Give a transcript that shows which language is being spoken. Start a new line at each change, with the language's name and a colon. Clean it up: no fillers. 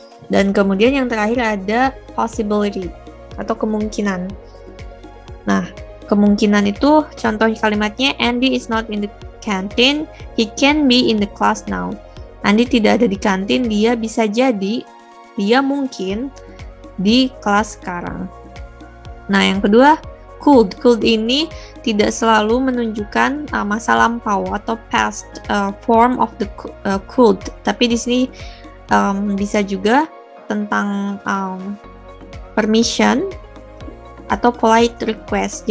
Indonesian: Dan kemudian yang terakhir ada possibility atau kemungkinan. Nah, kemungkinan itu contoh kalimatnya,
English: Andy is not in the canteen, he can be in the class now.
Indonesian: Andy tidak ada di kantin, dia bisa jadi, dia mungkin di kelas sekarang. Nah, yang kedua, could. Could ini tidak selalu menunjukkan masa lampau atau
English: past form of the could,
Indonesian: tapi di sini bisa juga tentang permission atau
English: polite request.